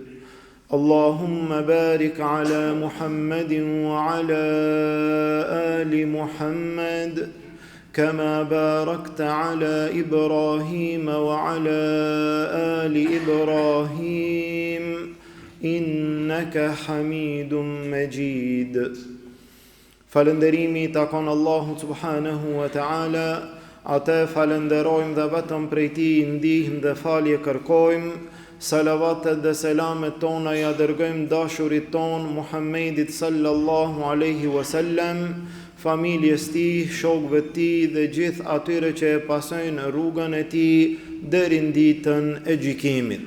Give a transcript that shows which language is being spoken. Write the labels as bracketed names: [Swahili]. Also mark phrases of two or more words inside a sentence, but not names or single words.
[Arabic] اللهم بارك على محمد وعلى آل محمد كما باركت على إبراهيم وعلى آل إبراهيم إنك حميد مجيد. [Albanian] Falënderimi takon Allahut [Arabic] سبحانه وتعالى, [Albanian] atë falenderojmë dhe vetëm prej tij ndihmë dhe falje kërkojmë. Salavatet dhe selamet tona ja dërgojmë dashurit ton Muhammedit [Arabic] صلى الله عليه وسلم, [Albanian] familjes tij, shokëve të tij dhe gjithë atyre që e pasojnë rrugën e tij deri në ditën e gjykimit.